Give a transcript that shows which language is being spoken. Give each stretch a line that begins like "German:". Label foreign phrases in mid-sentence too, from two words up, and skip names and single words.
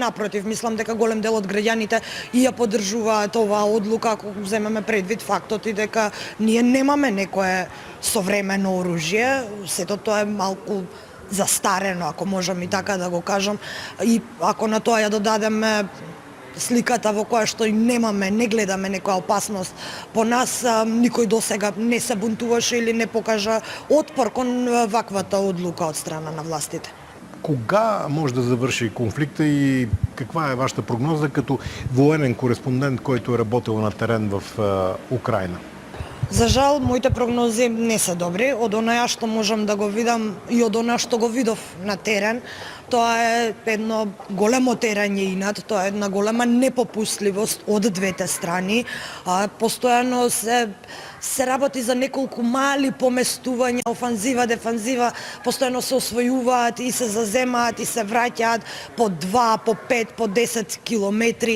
Macedonian: Напротив, мислам дека голем дел од граѓаните и ја поддржуваат оваа одлука, ако земеме предвид фактот и дека ние немаме некое современо оружје, сето тоа е малку застарено, ако можам и така да го кажам, и ако на тоа ја додадеме сликата во која што и немаме, не гледаме некоја опасност по нас, никој досега не се бунтуваше или не покажа отпор кон ваквата одлука од страна на властите.
Bulgarian: Кога може да завърши конфликта и каква е вашата прогноза като военен кореспондент, който е работил на терен в Украина?
Macedonian: За жал, моите прогнози не се добри. Од оноја што можам да го видам и од оноја што го видов на терен, тоа е едно големо терање инат, тоа е една голема непопустливост од двете страни. Постојано се работи за неколку мали поместувања, офанзива, дефанзива, постојано се освојуваат и се заземаат и се враќаат по 2, по 5, по 10 километри.